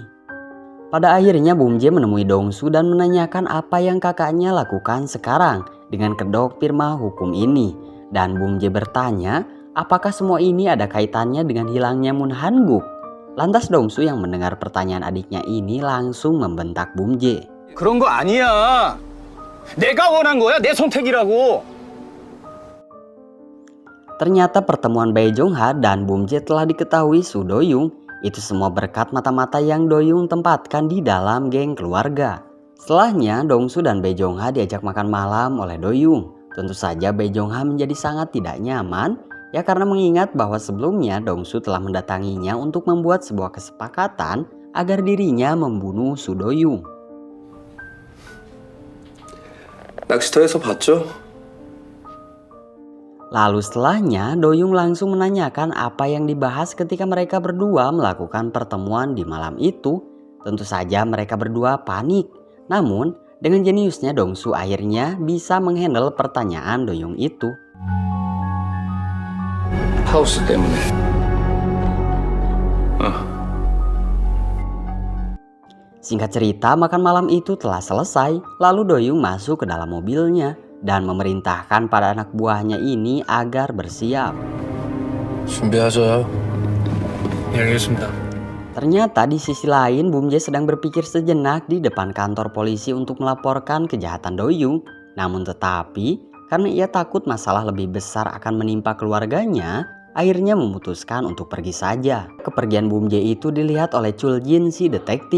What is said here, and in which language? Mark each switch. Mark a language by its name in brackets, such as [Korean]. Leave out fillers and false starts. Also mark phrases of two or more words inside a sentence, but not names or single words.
[Indonesian] Pada akhirnya Bum Jae menemui Dongsu dan menanyakan apa yang kakaknya lakukan sekarang dengan kedok firma hukum ini. Dan Bum Jae bertanya apakah semua ini ada kaitannya dengan hilangnya Moon Han-guk. Lantas Dongsu yang mendengar pertanyaan adiknya ini langsung membentak Bum Jae. [Korean] 그런 거 아니야. 내가 원한 거야. 내 선택이라고. [Indonesian] Ternyata pertemuan Bae Jong Ha dan Bum Jae telah diketahui Su Do Young. Itu semua berkat mata-mata yang Do Young tempatkan di dalam geng keluarga. Setelahnya Dongsu dan Bae Jong Ha diajak makan malam oleh Do Young. Tentu saja Bae Jong Ha menjadi sangat tidak nyaman, ya karena mengingat bahwa sebelumnya Dongsu telah mendatanginya untuk membuat sebuah kesepakatan agar dirinya membunuh Su Do Young. [Korean] 낚시터에서 봤죠? [Indonesian] Lalu setelahnya Do Young langsung menanyakan apa yang dibahas ketika mereka berdua melakukan pertemuan di malam itu. Tentu saja mereka berdua panik. Namun dengan jeniusnya Dongsu akhirnya bisa menghandle pertanyaan Do Young itu. [Korean] 하우스 때문에. [Indonesian] Singkat cerita, makan malam itu telah selesai. Lalu Do Young masuk ke dalam mobilnya dan memerintahkan pada anak buahnya ini agar bersiap. [Korean] 준비하자. 예, 알겠습니다. [Indonesian] Ternyata di sisi lain Bum Jae sedang berpikir sejenak di depan kantor polisi untuk melaporkan kejahatan Do Young. Namun tetapi karena ia takut masalah lebih besar akan menimpa keluarganya, akhirnya memutuskan untuk pergi saja. Kepergian Bum Jae itu dilihat oleh Chul Jin si detektif.